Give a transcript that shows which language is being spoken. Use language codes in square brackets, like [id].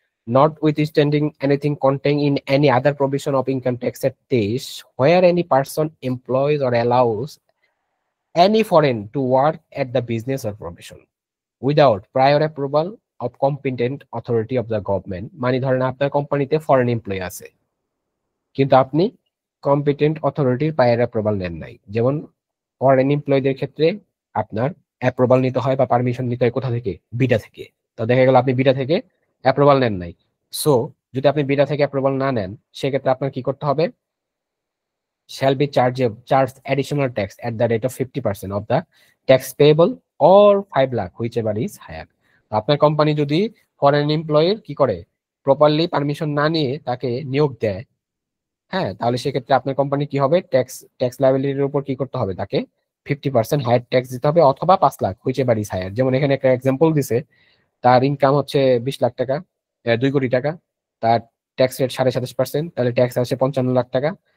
[en] Notwithstanding anything contain in any other provision of income tax act দেশ where any person employs or allows any foreign to work at the business or profession without prior approval of competent authority of the government. [bn] মানে ধরেন আপনার কোম্পানিতে foreign employee আছে, কিন্তু আপনি competent অথরিটির prior approval নেন নাই। যেমন ফরেন এমপ্লয়ীদের ক্ষেত্রে আপনার অ্যাপ্রুভাল নিতে হয় বা পারমিশন নিতে হয় কোথা থেকে, বিডা থেকে। তো দেখা গেল আপনি বিডা থেকে অ্যাপ্রুভাল নেন নাই। সো যদি আপনি বিডা থেকে অ্যাপ্রুভাল না নেন, সেক্ষেত্রে আপনার কি করতে হবে, [en] shall be charged additional tax at the rate of 50% of the tax payable or 5 lakh whichever is higher। [bn] আপনার কোম্পানি যদি ফরেন এমপ্লয়ির কি করে, প্রপারলি পারমিশন না নিয়ে তাকে নিয়োগ দেয়, হ্যাঁ, তাহলে সেক্ষেত্রে আপনার কোম্পানি কি হবে, ট্যাক্স লায়াবিলিটির উপর কি করতে হবে, তাকে 50% হায়ার ট্যাক্স দিতে হবে, অথবা 5 লাখ [en] whichever is higher। [bn] যেমন এখানে একটা এক্সাম্পল দিছে, তার ইনকাম হচ্ছে 20 লাখ টাকা, 2 কোটি টাকা, তার ট্যাক্স রেট 27%, তাহলে ট্যাক্স আসে 55 লাখ টাকা।